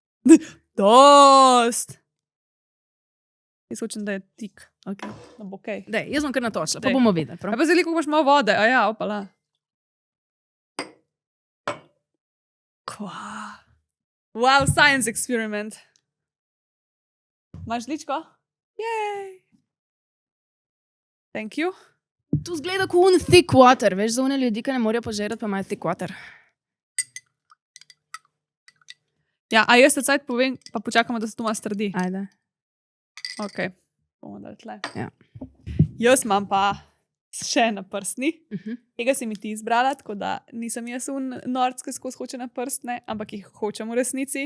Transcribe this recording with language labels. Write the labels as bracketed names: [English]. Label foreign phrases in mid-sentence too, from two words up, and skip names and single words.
[Slovenian] Dost! Jaz hočem, da je tik. Ok. No, bo okej. Dej, jaz bom kar natočila, pa bomo videli. A pa zdaj, ko imaš malo vode, a ja, opala. Kva? [English] Wow, science experiment. [Slovenian] Imaš žličko? Jej! [English] Thank you. [Slovenian] Tu zgleda kot [English] thick water, [Slovenian] veš, za one ljudi, ki ne morejo požerati, pa imajo [English] thick water. [Slovenian] Ja, a jaz te cajt povem, pa počakamo, da se to malo strdi. Ajde. Ok, bomo dali tle. Ja. Jaz imam pa še na prstni. Tega si mi ti izbrala, tako da nisem jaz norc, ki skozi hoče na prstne, ampak jih hočem v resnici.